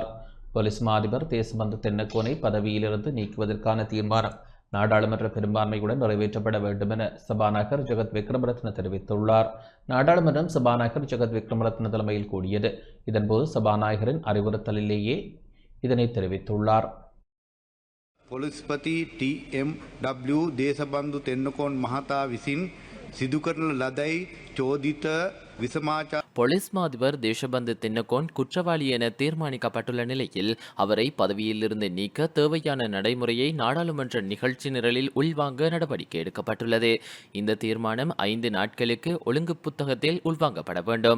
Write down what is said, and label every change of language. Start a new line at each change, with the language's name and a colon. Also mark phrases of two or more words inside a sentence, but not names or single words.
Tamil: போலீஸ் மா அதிபர் தேசபந்து தென்னக்கோனை பதவியிலிருந்து நீக்குவதற்கான தீர்மானம் நாடாளுமன்ற பெரும்பான்மையுடன் நிறைவேற்றப்பட வேண்டும் என சபாநாயகர் ஜெகத் விக்ரமரத்ன தெரிவித்துள்ளார். நாடாளுமன்றம் சபாநாயகர் ஜெகத் விக்ரமரத்ன தலைமையில் கூடியது. இதன்போது சபாநாயகரின் அறிவுறுத்தலிலேயே இதனை தெரிவித்துள்ளார்.
Sinhala: පොලිස්පති TMW දේශබන්දු තෙන්නකෝන් මහතා විසින් සිදු කරන ලදැයි චෝදිත විසමාචා
Tamil: போலீஸ் மா அதிபர் தேசபந்து தென்னக்கோன் குற்றவாளி என தீர்மானிக்கப்பட்டுள்ள நிலையில் அவரை பதவியிலிருந்து நீக்க தேவையான நடைமுறையை நாடாளுமன்ற நிகழ்ச்சி நிரலில் உள்வாங்க நடவடிக்கை எடுக்கப்பட்டுள்ளது. இந்த தீர்மானம் 5 நாட்களுக்கு ஒழுங்கு புத்தகத்தில் உள்வாங்கப்பட வேண்டும்.